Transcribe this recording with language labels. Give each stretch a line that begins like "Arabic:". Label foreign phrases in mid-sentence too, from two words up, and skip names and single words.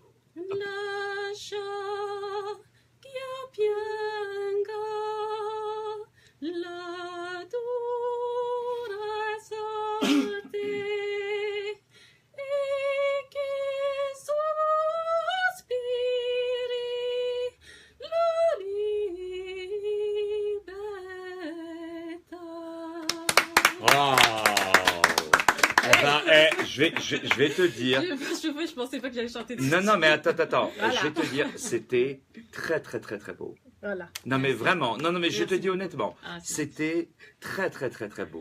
Italian: Lascia che io pianga la dura sorte e che sospiri la libertà.
French: Wow. Eh ben, je vais te dire. Je pensais pas que j'allais chanter. Non, mais attends. Voilà. Je vais te dire, c'était très beau. Voilà. Non, mais vraiment. Non, mais je te Merci. dis honnêtement, Ah, c'est c'était très beau.